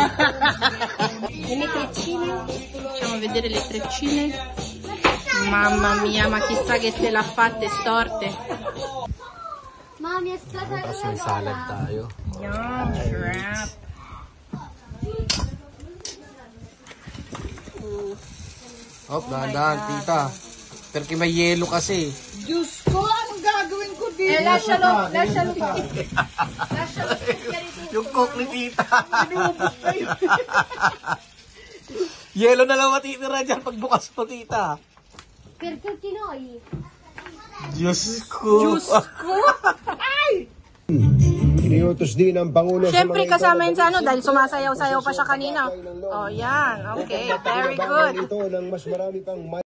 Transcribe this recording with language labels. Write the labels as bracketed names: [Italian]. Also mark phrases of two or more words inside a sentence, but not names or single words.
[Italian] Le treccine. Facciamo vedere le treccine. Mamma mia, ma chissà che te l'ha fatte storte. [English] Mommy, it's not [Filipino] Tapos may salad tayo. [English] Yum, wrap. [Filipino] Oh, dahan-dahan, tita. Perki may yelo kasi. Diyos ko, anong gagawin ko dito? Yung coke ni tita. Yelo na lang matitira dyan pagbukas mo, tita. [Italian] Perché ti noi? [Filipino] Diyos ko. Iniutos din ng Pangulo Siyempre sa mga kasama yun sa ano dahil sumasayaw-sayaw pa siya kanina. [English] Oh, yan. Okay, very good. [Filipino] ito ng mas marami pang